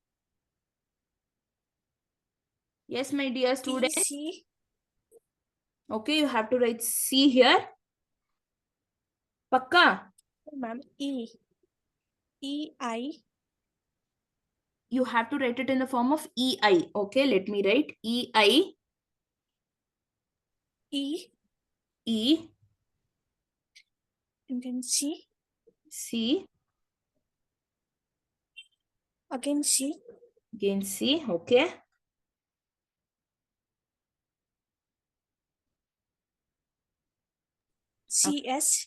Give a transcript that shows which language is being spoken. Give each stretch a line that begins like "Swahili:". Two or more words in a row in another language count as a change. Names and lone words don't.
English: Yes, my dear student. EC. Okay, you have to write C here. Pakka? Ma'am. EI. You have to write it in the form of EI. Okay, let me write EI. E. E. And then C. C. Again C. Again C. Okay. CS.